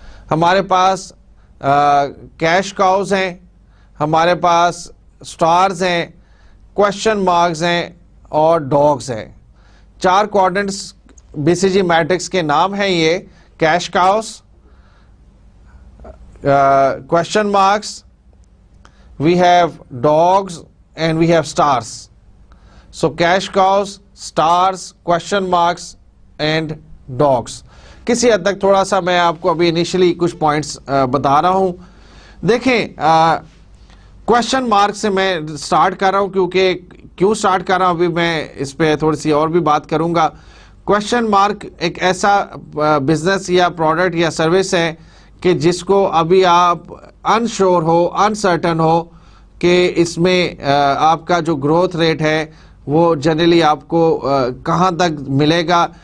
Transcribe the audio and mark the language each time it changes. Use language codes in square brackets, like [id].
[ur] ہمارے پاس cash cows ہیں, ہمارے پاس سٹارز ہیں, کوشچن مارکس ہیں اور ڈاگز ہیں. 4 کوارڈنٹس BCG میٹرکس کے نام ہیں یہ: cash cows, question marks, [en] we have dogs and we have stars. So cash cows, stars, question marks and dogs. [ur] کسی حد تک تھوڑا سا میں آپ کو ابھی انیشلی کچھ پوائنٹس بتا رہا ہوں. دیکھیں کوشچن مارک سے میں سٹارٹ کر رہا ہوں کیونکہ کیوں سٹارٹ کر رہا ہوں ابھی میں اس پہ تھوڑی سی اور بھی بات کروں گا. کوشچن مارک ایک ایسا بزنس یا پروڈکٹ یا سروس ہے کہ جس کو ابھی آپ انشور ہو, انسرٹن ہو کہ اس میں آپ کا جو گروتھ ریٹ ہے وہ جنرلی آپ کو کہاں تک ملے گا.